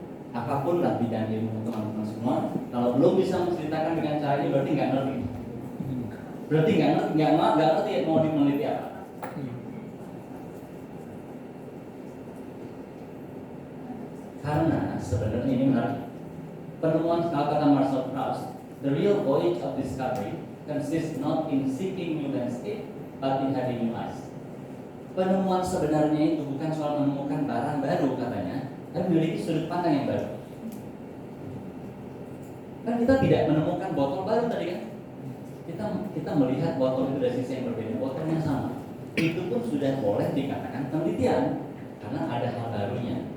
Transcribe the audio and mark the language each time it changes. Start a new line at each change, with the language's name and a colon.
Indonesian: Apapun lah bidang ilmu teman-teman semua, kalau belum bisa menceritakan dengan cara ini berarti nggak ngerti. Berarti nggak ngerti mau meneliti apa. Karena sebenarnya ini menarik. Penemuan kata
English: Marcel Proust, the real voyage of discovery consists not in seeking new landscape, but in having new eyes.
Indonesian: Penemuan sebenarnya itu bukan soal menemukan barang baru katanya, tapi memiliki sudut pandang yang baru. Kan kita tidak menemukan botol baru tadi kan? Kita melihat botol itu dari sisi yang berbeda, botolnya sama. Itu pun sudah boleh dikatakan penelitian karena ada hal barunya.